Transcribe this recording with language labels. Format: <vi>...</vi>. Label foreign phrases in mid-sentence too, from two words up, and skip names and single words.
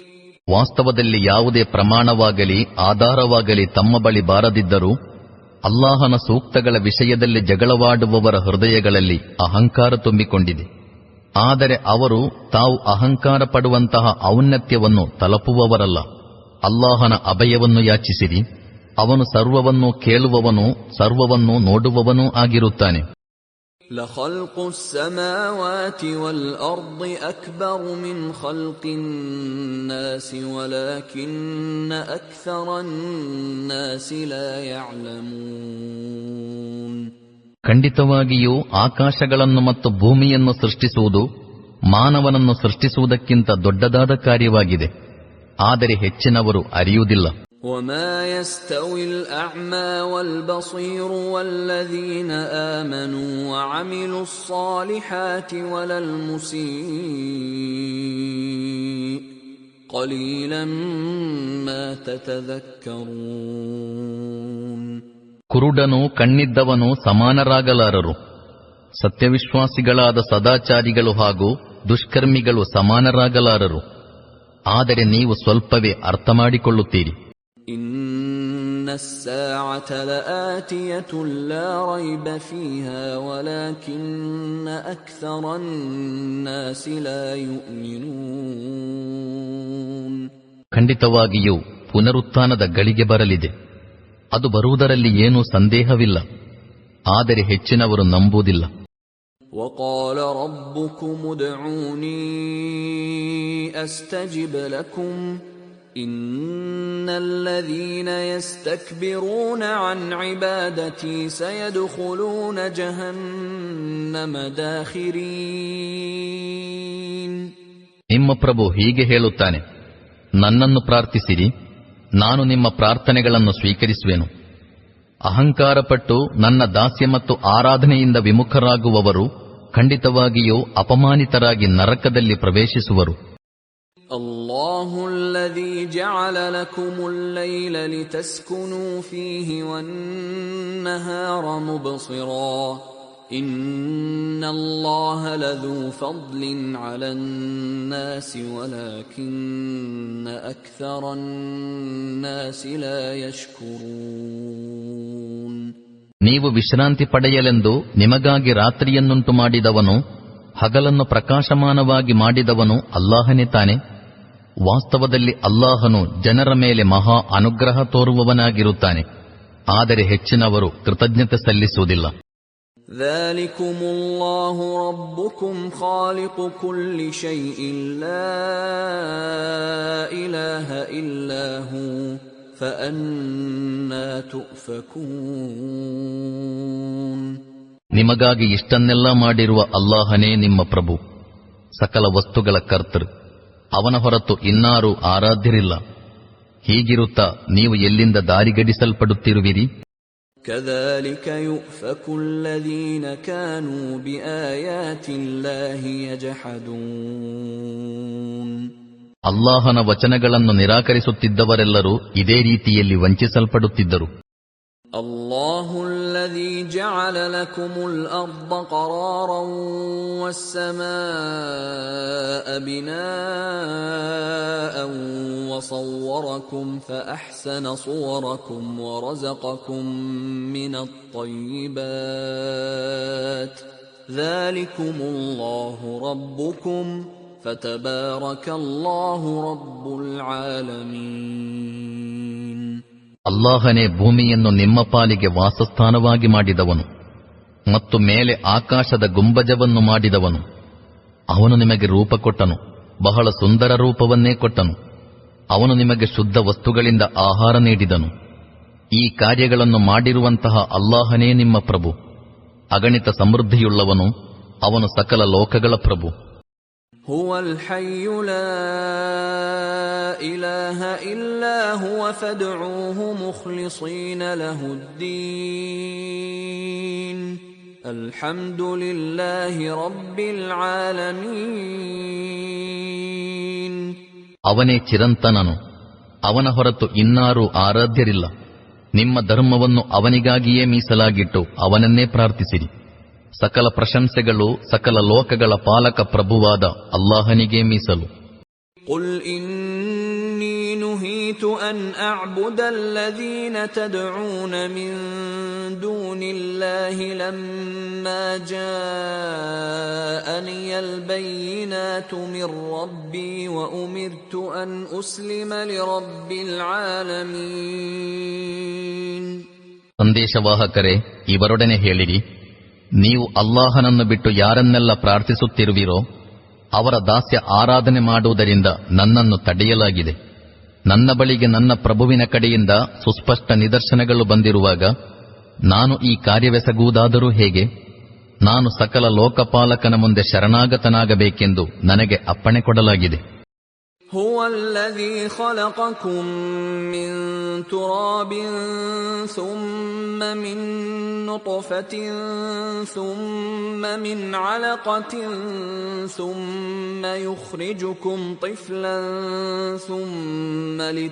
<kn>ವಾಸ್ತವದಲ್ಲಿ ಯಾವುದೇ ಪ್ರಮಾಣವಾಗಲಿ ಆಧಾರವಾಗಲಿ ತಮ್ಮ ಬಳಿ ಬಾರದಿದ್ದರೂ ಅಲ್ಲಾಹನ ಸೂಕ್ತಗಳ ವಿಷಯದಲ್ಲಿ ಜಗಳವಾಡುವವರ ಹೃದಯಗಳಲ್ಲಿ ಅಹಂಕಾರ ತುಂಬಿಕೊಂಡಿದೆ. ಆದರೆ ಅವರು ತಾವು ಅಹಂಕಾರ ಪಡುವಂತಹ ಔನ್ನತ್ಯವನ್ನು ತಲುಪುವವರಲ್ಲ. ಅಲ್ಲಾಹನ ಅಭಯವನ್ನು ಯಾಚಿಸಿರಿ. ಅವನು ಸರ್ವವನ್ನೂ ಕೇಳುವವನೂ ಸರ್ವವನ್ನೂ ನೋಡುವವನೂ ಆಗಿರುತ್ತಾನೆ.</kn> <ar>لخلق السماوات والأرض أكبر من خلق الناس ولكن أكثر الناس لا يعلمون.</ar> <kn>ಖಂಡಿತವಾಗಿಯೂ ಆಕಾಶಗಳನ್ನು ಮತ್ತು ಭೂಮಿಯನ್ನು ಸೃಷ್ಟಿಸುವುದು ಮಾನವನನ್ನು ಸೃಷ್ಟಿಸುವುದಕ್ಕಿಂತ ದೊಡ್ಡದಾದ ಕಾರ್ಯವಾಗಿದೆ. ಆದರೆ ಹೆಚ್ಚಿನವರು ಅರಿಯುವುದಿಲ್ಲ.</kn> <ar>وما يستوي الأعمى والبصير والذين آمنوا وعملوا الصالحات ولا المسيء قليلا ما تتذكرون.</ar> <kn>ಕುರುಡನು ಕಣ್ಣಿದ್ದವನು ಸಮಾನರಾಗಲಾರರು. ಸತ್ಯವಿಶ್ವಾಸಿಗಳಾದ ಸದಾಚಾರಿಗಳು ಹಾಗೂ ದುಷ್ಕರ್ಮಿಗಳು ಸಮಾನರಾಗಲಾರರು. ಆದರೆ ನೀವು ಸ್ವಲ್ಪವೇ ಅರ್ಥ ಮಾಡಿಕೊಳ್ಳುತ್ತೀರಿ.</kn> <ar>إن الساعة لآتية لا ريب فيها ولكن أكثر الناس لا يؤمنون.</ar> <kn>ಖಂಡಿತವಾಗಿಯೂ ಪುನರುತ್ಥಾನದ ಗಳಿಗೆ ಬರಲಿದೆ. ಅದು ಬರುವುದರಲ್ಲಿ ಏನೂ ಸಂದೇಹವಿಲ್ಲ. ಆದರೆ ಹೆಚ್ಚಿನವರು ನಂಬುವುದಿಲ್ಲ.</kn> <ar>وقال ربكم ادعوني أستجب لكم إن الذين يستكبرون عن عبادتي سيدخلون جهنم داخرين.</ar> <kn>ನಿಮ್ಮ ಪ್ರಭು ಹೀಗೆ ಹೇಳುತ್ತಾನೆ, ನನ್ನನ್ನು ಪ್ರಾರ್ಥಿಸಿರಿ, ನಾನು ನಿಮ್ಮ ಪ್ರಾರ್ಥನೆಗಳನ್ನು ಸ್ವೀಕರಿಸುವೆನು. ಅಹಂಕಾರಪಟ್ಟು ನನ್ನ ದಾಸ್ಯ ಮತ್ತು ಆರಾಧನೆಯಿಂದ ವಿಮುಖರಾಗುವವರು ಖಂಡಿತವಾಗಿಯೂ ಅಪಮಾನಿತರಾಗಿ ನರಕದಲ್ಲಿ ಪ್ರವೇಶಿಸುವರು.</kn> <ar>الله الذي جعل لكم الليل لتسكنوا فيه والنهار مبصرا إن الله لذو فضل على الناس ولكن أكثر الناس لا يشكرون.</ar> <kn>ನೀವು ವಿಶ್ರಾಂತಿ ಪಡೆಯಲೆಂದು ನಿಮಗಾಗಿ ರಾತ್ರಿಯನ್ನುಂಟು ಮಾಡಿದವನು, ಹಗಲನ್ನು ಪ್ರಕಾಶಮಾನವಾಗಿ ಮಾಡಿದವನು ಅಲ್ಲಾಹನೇ ತಾನೆ. ವಾಸ್ತವದಲ್ಲಿ ಅಲ್ಲಾಹನು ಜನರ ಮೇಲೆ ಮಹಾ ಅನುಗ್ರಹ ತೋರುವವನಾಗಿರುತ್ತಾನೆ. ಆದರೆ ಹೆಚ್ಚಿನವರು ಕೃತಜ್ಞತೆ ಸಲ್ಲಿಸುವುದಿಲ್ಲ.</kn> <ar>ذلكم الله ربكم خالق كل شيء لا إله إلا هو فأنى تؤفكون.</ar> <kn>ನಿಮಗಾಗಿ ಇಷ್ಟನ್ನೆಲ್ಲ ಮಾಡಿರುವ ಅಲ್ಲಾಹನೇ ನಿಮ್ಮ ಪ್ರಭು, ಸಕಲ ವಸ್ತುಗಳ ಕರ್ತೃ. ಅವನ ಹೊರತು ಇನ್ನಾರೂ ಆರಾಧ್ಯರಿಲ್ಲ. ಹೀಗಿರುತ್ತಾ ನೀವು ಎಲ್ಲಿಂದ ದಾರಿಗಡಿಸಲ್ಪಡುತ್ತಿರುವಿರಿ?</kn> <ar>كذلك يؤفك الذين كانوا بآيات الله يجحدون.</ar> <kn>ಅಲ್ಲಾಹನ ವಚನಗಳನ್ನು ನಿರಾಕರಿಸುತ್ತಿದ್ದವರೆಲ್ಲರೂ ಇದೇ ರೀತಿಯಲ್ಲಿ ವಂಚಿಸಲ್ಪಡುತ್ತಿದ್ದರು.</kn> <ar>الله الذي جعل لكم الأرض قرارا والسماء بناء وصوركم فأحسن صوركم ورزقكم من الطيبات ذلكم الله ربكم فتبارك الله رب العالمين.</ar> <kn>ಅಲ್ಲಾಹನೇ ಭೂಮಿಯನ್ನು ನಿಮ್ಮ ಪಾಲಿಗೆ ವಾಸಸ್ಥಾನವಾಗಿ ಮಾಡಿದವನು ಮತ್ತು ಮೇಲೆ ಆಕಾಶದ ಗುಂಬಜವನ್ನು ಮಾಡಿದವನು. ಅವನು ನಿಮಗೆ ರೂಪ ಕೊಟ್ಟನು, ಬಹಳ ಸುಂದರ ರೂಪವನ್ನೇ ಕೊಟ್ಟನು. ಅವನು ನಿಮಗೆ ಶುದ್ಧ ವಸ್ತುಗಳಿಂದ ಆಹಾರ ನೀಡಿದನು. ಈ ಕಾರ್ಯಗಳನ್ನು ಮಾಡಿರುವಂತಹ ಅಲ್ಲಾಹನೇ ನಿಮ್ಮ ಪ್ರಭು, ಅಗಣಿತ ಸಮೃದ್ಧಿಯುಳ್ಳವನು. ಅವನು ಸಕಲ ಲೋಕಗಳ ಪ್ರಭು.</kn> <ar>هو الحي لا إله إلا هو فادعوه مخلصين له الدين الحمد لله رب العالمين.</ar> <kn>ಅವನೇ ಚಿರಂತನನು, ಅವನ ಹೊರತು ಇನ್ನಾರೂ ಆರಾಧ್ಯರಿಲ್ಲ. ನಿಮ್ಮ ಧರ್ಮವನ್ನು ಅವನಿಗಾಗಿಯೇ ಮೀಸಲಾಗಿಟ್ಟು ಅವನನ್ನೇ ಪ್ರಾರ್ಥಿಸಿರಿ. ಸಕಲ ಪ್ರಶಂಸೆಗಳು ಸಕಲ ಲೋಕಗಳ ಪಾಲಕ ಪ್ರಭುವಾದ ಅಲ್ಲಾಹನಿಗೇ ಮೀಸಲು.</kn> <ar>قل إني نهيت أن أعبد الذين تدعون من دون الله لما جاءني البينات من ربي وأمرت أن أسلم لرب العالمين.</ar> <kn>ಸಂದೇಶವಾಹಕರೇ, ಇವರೊಡನೆ ಹೇಳಿರಿ, ನೀವು ಅಲ್ಲಾಹನನ್ನು ಬಿಟ್ಟು ಯಾರನ್ನೆಲ್ಲ ಪ್ರಾರ್ಥಿಸುತ್ತಿರುವಿರೋ ಅವರ ದಾಸ್ಯ ಆರಾಧನೆ ಮಾಡುವುದರಿಂದ ನನ್ನನ್ನು ತಡೆಯಲಾಗಿದೆ. ನನ್ನ ಬಳಿಗೆ ನನ್ನ ಪ್ರಭುವಿನ ಕಡೆಯಿಂದ ಸುಸ್ಪಷ್ಟ ನಿದರ್ಶನಗಳು ಬಂದಿರುವಾಗ ನಾನು ಈ ಕಾರ್ಯವೆಸಗುವುದಾದರೂ ಹೇಗೆ? ನಾನು ಸಕಲ ಲೋಕಪಾಲಕನ ಮುಂದೆ ಶರಣಾಗತನಾಗಬೇಕೆಂದು ನನಗೆ ಅಪ್ಪಣೆ ಕೊಡಲಾಗಿದೆ.</kn> <ar>هو الذي خلقكم من تراب ثم من نطفة ثم من علقة ثم يخرجكم طفلا ثم</ar>